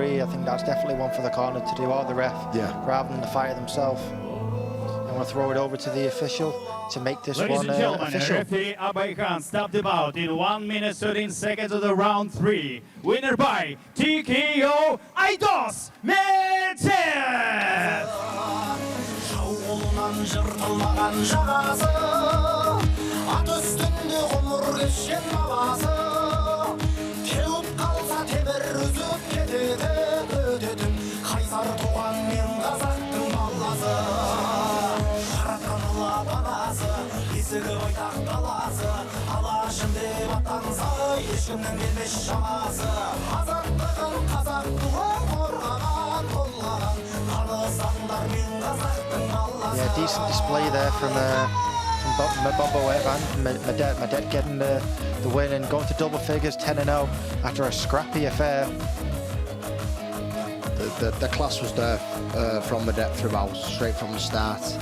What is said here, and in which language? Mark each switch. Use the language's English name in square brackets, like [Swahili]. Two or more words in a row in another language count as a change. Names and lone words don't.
[English] I think that's definitely one for the corner to do, or the ref, rather than the fighter themselves. I want to throw it over to the official to make this Ladies one and gentlemen, official. referee Abay Khan stopped the bout in 1 minute 13 seconds of the round 3. Winner by TKO, Eidos, Medet! [Kazakh] Жыртылмаған жағасы, ат үстінде ғұмыр кешкен бабасы, теуіп қалса темір үзіп кетеді, өтетін қайсар туған мен қазақтың баласы. Жаратқаны лапанасы, есігі байтақ даласы, алашым деп аттанса, ешкімнің келмес шамасы. Қазақтығын қазақ туған қорғаған, толғаған, танысаңдар мен қазақтың баласы. [English] Yeah, decent display there from KUNKABAYEV and Medet. Medet getting the win and going to double figures, 10-0 after a scrappy affair. The class was there from Medet throughout, straight from the start.